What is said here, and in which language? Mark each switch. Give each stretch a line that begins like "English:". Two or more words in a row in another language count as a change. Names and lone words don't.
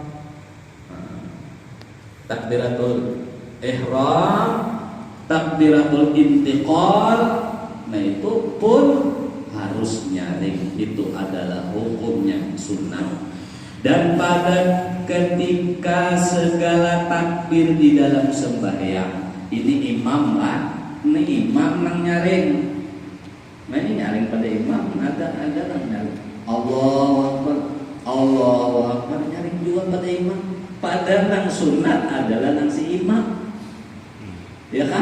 Arabic: تكبيرة الإحرام، تكبيرة الانتقال.
Indonesian: Nah, itu pun harus nyaring. Itu adalah hukumnya sunnah.
Banjar: Dan pada ketika segala takbir di dalam sembahyang, ini imam lah, ini imam nang nyaring. Nah, ini nyaring pada imam, ada nang nyaring.
Arabic: الله أكبر، الله أكبر,
Indonesian: nyaring juga pada imam.
Banjar: Pada nang sunat adalah nang si imam, ya kan?